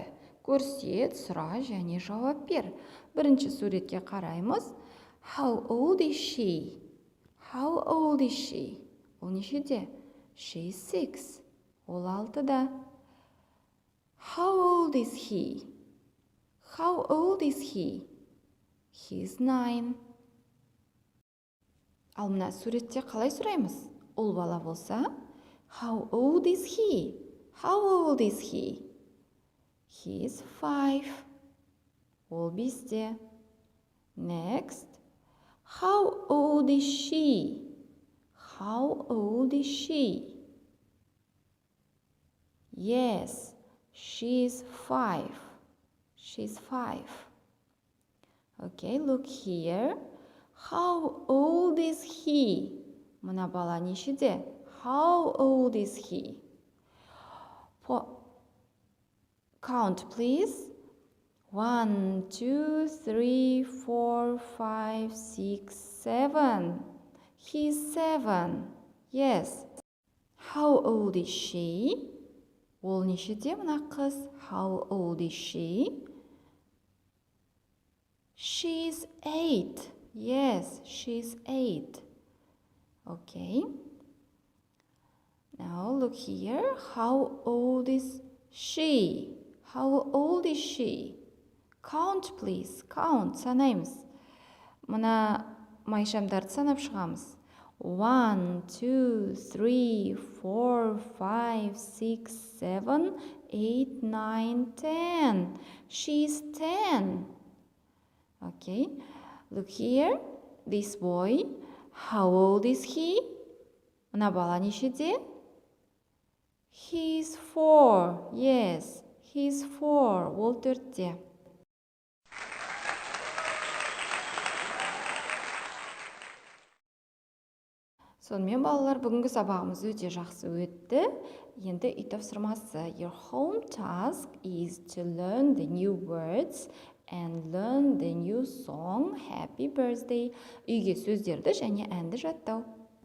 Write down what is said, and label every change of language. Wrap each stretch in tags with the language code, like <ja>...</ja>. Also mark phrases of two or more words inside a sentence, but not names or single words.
<kk>Көрсет, сұра және жауап бер. Бірінші суретке қараймыз.</kk> <en>How old is she? How old is she?</en> <kk>Ол нешеде?</kk> <en>She's 6.</en> <kk>Ол 6-да.</kk> <en>How old is he? How old is he? He's 9.</en> <kk>Ал мына суретте қалай сұраймыз? Ол бала болса,</kk> <en>how old is he? How old is he? He's 5.</en> <kk>Ол 5-те. Next.</kk> <en>How old is she? How old is she? Yes, she's 5. She's 5. Okay, look here. How old is he?</en> <kk>Мына бала нешеде?</kk> <en>How old is he? Count, please. 1, 2, 3, 4, 5, 6, 7. He's 7. Yes. How old is she?</en> <kk>Ол нешеде мына қыз?</kk> <en>How old is she? She's 8. Yes, she's 8. Okay. Now look here. How old is she? How old is she? Count, please. Count.</en> <kk>Санаймыз. Мына майшамдарды санап шығамыз.</kk> <en>1, 2, 3, 4, 5, 6, 7, 8, 9, 10. She's 10. Okay. Look here. This boy. How old is he?</en> <kk>Мына бала нешеде?</kk> <en>He's 4. Yes, He's 4.</en> <kk>Ол 4-те. Сонымен балалар, бүгінгі сабағымыз өте жақсы өтті. Енді үй тапсырмасы.</kk> <en>Your home task is to learn the new words and learn the new song Happy Birthday.</en> <kk>Үйге сөздерді және әнді жаттау.</kk>